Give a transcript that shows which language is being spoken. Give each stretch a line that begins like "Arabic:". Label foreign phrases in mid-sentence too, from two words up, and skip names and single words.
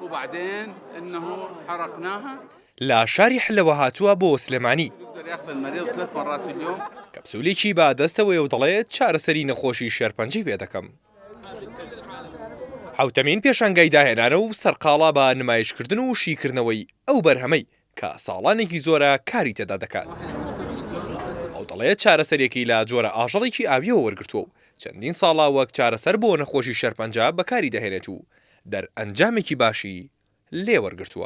Arabic: وبعدين انه حرقناها.
Central Kurdish: لا شاری حلەوە هاتووە بۆ سلێمانی
Arabic: يقدر ياخذ المريض 3 مرات في اليوم.
Central Kurdish: کەپسولێکی بە دەستەوەی و دەڵێت چارەسەری نەخۆشی شێرپەنجەی پێ دەکەم. حوتەمین پێشانگای داهێنانە و سەرقاڵا بە نمایشکردن و شیکردنەوەی ئەو بەرهەمەی کە ساڵانێکی زۆرە کاری تێدا دەکات. ئەو دەڵێت چارەسەرێکی لە جۆرە ئاژەڵێکی ئاویەوە وەرگرتووە و چەندین ساڵا وەک چارەسەر بۆ نەخۆشی شێرپەنجە بەکاری دەهێنێت و دەرئەنجامێکی باشی لێ وەرگرتووە.